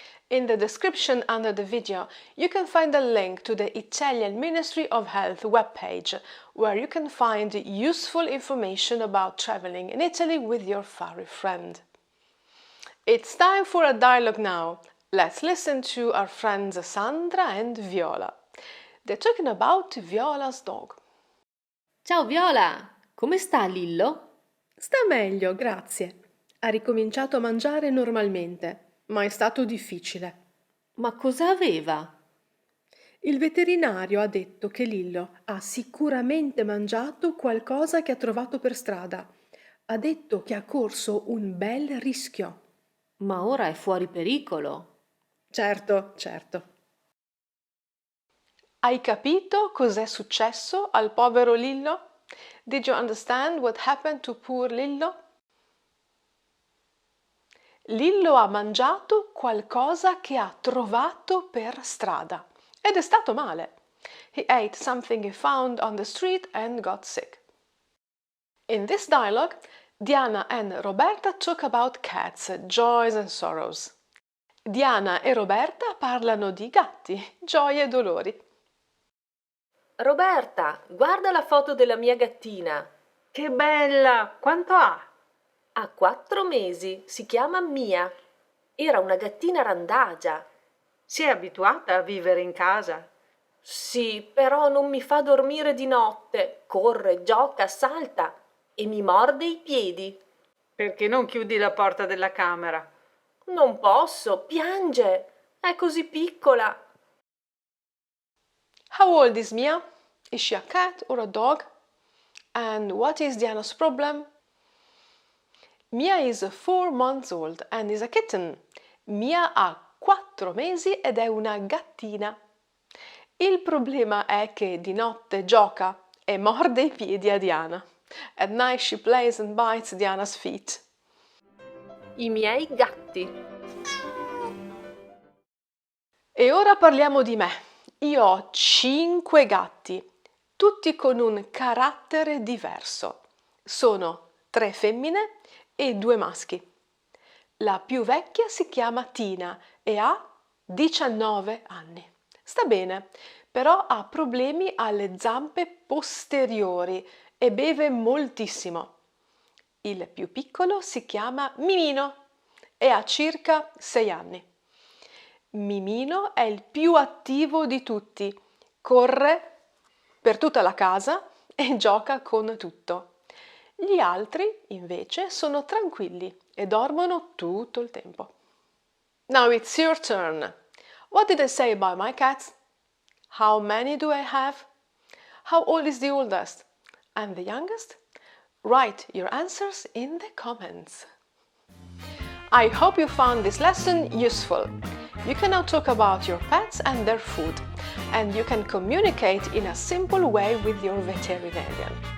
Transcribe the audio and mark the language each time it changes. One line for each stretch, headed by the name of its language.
English: In the description under the video, you can find a link to the Italian Ministry of Health webpage, where you can find useful information about traveling in Italy with your furry friend. It's time for a dialogue now. Let's listen to our friends Sandra and Viola. They're talking about Viola's dog.
Italian: Ciao Viola, come sta Lillo? Sta meglio, grazie. Ha ricominciato a mangiare normalmente, ma è stato difficile. Ma cosa aveva? Il veterinario ha detto che Lillo ha sicuramente mangiato qualcosa che ha trovato per strada. Ha detto che ha corso un bel rischio. Ma ora è fuori pericolo. Certo. Hai capito cos'è successo al povero Lillo?
English: Did you understand what happened to poor Lillo?
Italian: Lillo ha mangiato qualcosa che ha trovato per strada ed è stato male.
English: He ate something he found on the street and got sick. In this dialogue, Diana and Roberta talk about cats, joys and sorrows.
Italian: Diana e Roberta parlano di gatti, gioie e dolori. Roberta, guarda la foto della mia gattina. Che bella! Quanto ha? Ha 4 mesi, si chiama Mia. Era una gattina randagia. Si è abituata a vivere in casa? Sì, però non mi fa dormire di notte. Corre, gioca, salta e mi morde i piedi. Perché non chiudi la porta della camera? Non posso, piange. È così piccola.
English: How old is Mia? Is she a cat or a dog? And what is Diana's problem? Mia is 4 months old and is a kitten.
Italian: Mia ha 4 mesi ed è una gattina. Il problema è che di notte gioca e morde i piedi a Diana.
English: At night she plays and bites Diana's feet.
Italian: I miei gatti. E ora parliamo di me. Io ho 5 gatti, tutti con un carattere diverso. Sono 3 femmine e 2 maschi. La più vecchia si chiama Tina e ha 19 anni. Sta bene, però ha problemi alle zampe posteriori e beve moltissimo. Il più piccolo si chiama Mimino e ha circa 6 anni. Mimino è il più attivo di tutti, corre per tutta la casa e gioca con tutto. Gli altri, invece, sono tranquilli e dormono tutto il tempo.
English: Now it's your turn. What did I say about my cats? How many do I have? How old is the oldest? And the youngest? Write your answers in the comments. I hope you found this lesson useful. You can now talk about your pets and their food, and you can communicate in a simple way with your veterinarian.